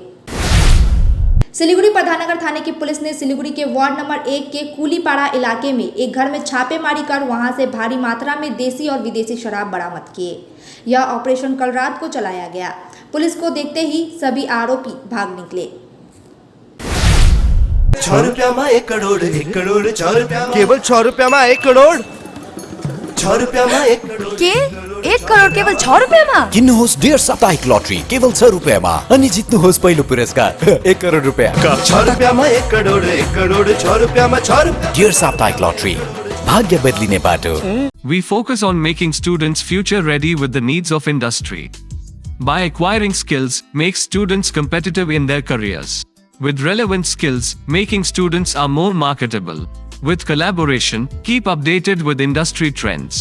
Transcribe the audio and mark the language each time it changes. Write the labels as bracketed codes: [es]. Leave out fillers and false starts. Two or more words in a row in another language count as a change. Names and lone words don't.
[hi] सिलीगुड़ी प्रधाननगर थाने की पुलिस ने सिलीगुड़ी के वार्ड नंबर 1 के कुलीपाड़ा इलाके में एक घर में छापेमारी कर वहां से भारी मात्रा में देसी और विदेशी शराब बरामद किए। यह ऑपरेशन कल रात को चलाया गया। पुलिस को देखते ही सभी आरोपी भाग निकले। [ne] 6 रुपयामा 1 करोड, 1 करोड 6 रुपयामा, केवल 6 रुपयामा 1 करोड, 6 रुपयामा 1 करोड के 1 करोड केवल 6 रुपयामा। किन्नुहोस् डियर साप्ताहिक लॉटरी केवल 6 रुपियाँमा अनि जित्नुहोस् पहिलो पुरस्कार 1 करोड रुपया। 6 रुपयामा 1 करोड, 1 करोड 6 रुपयामा 6 रुपया। डियर साप्ताहिक लॉटरी, भाग्य बदलिने बाटो। [en] We focus on making students future ready with the needs of industry. By acquiring skills, make students competitive in their careers. With relevant skills, making students are more marketable. With collaboration, keep updated with industry trends.